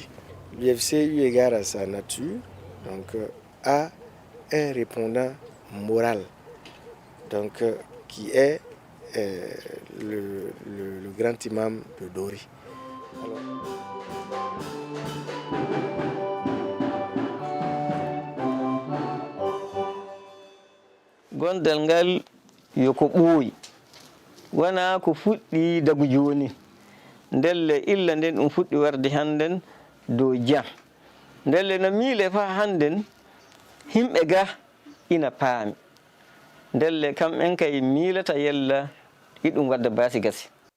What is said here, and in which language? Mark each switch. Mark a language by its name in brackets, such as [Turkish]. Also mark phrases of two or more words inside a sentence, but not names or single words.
[French] L'UFC, eu égard à sa nature, a un répondant moral, qui est le grand imam de Dori. [Fula] Gondal ngal yo ko ɓooyi wona ko fuɗɗi dagu jooni ndelle illa nden ɗum fuɗɗi warde hannden dow jam ndelle no miile fa hannden himɓe ga ina paami ndelle kamɓen kay miilata yella iɗum wadda baasi gasi